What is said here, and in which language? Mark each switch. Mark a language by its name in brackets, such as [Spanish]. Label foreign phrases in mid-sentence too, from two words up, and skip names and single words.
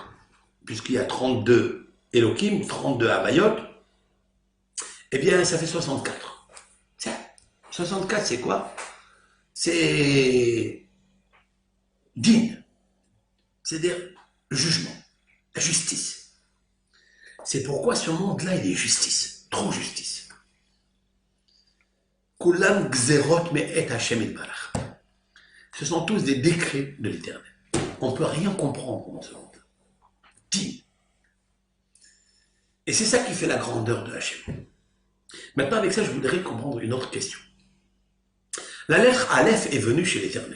[French] Puisqu'il y a 32 Elohim, 32 Havayot, eh bien ça fait 64. 64 c'est quoi? C'est digne, c'est-à-dire jugement, la justice. C'est pourquoi ce monde-là, il est justice, trop justice. [Hebrew] כולם גזרות מאת השם יתברך. [French] Ce sont tous des décrets de l'Éternel. On ne peut rien comprendre dans ce monde. Digne. Et c'est ça qui fait la grandeur de Hashem. Maintenant, avec ça, je voudrais comprendre une autre question. La lettre Aleph est venue chez l'Éternel.